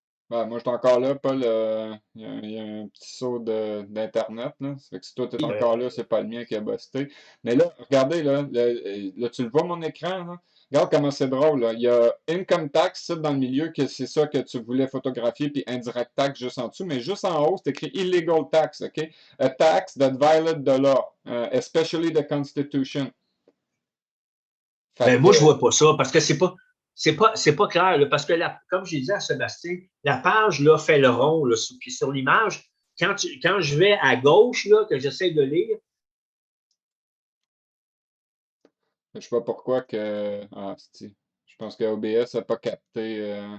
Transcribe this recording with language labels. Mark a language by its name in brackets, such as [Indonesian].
[French] Ben, moi, je suis encore là, Paul. Il y a un petit saut d'Internet. Là. Ça fait que si toi, tu es encore là, c'est pas le mien qui a busté. Mais là, regardez, là, tu le vois, mon écran? Là? Regarde comment c'est drôle. Là. Il y a Income Tax, ça, dans le milieu, que c'est ça que tu voulais photographier, puis Indirect Tax juste en dessous. Mais juste en haut, c'est écrit Illegal Tax, OK? [English] A tax that violates the law, especially the Constitution. [French] Ben, moi, je vois pas ça, parce que c'est pas clair, là, parce que, comme j'ai dit à Sébastien, la page là, fait le rond. Là, puis sur l'image, quand je vais à gauche, là, que j'essaie de lire. Je sais pas pourquoi que. Ah, je pense que OBS n'a pas capté.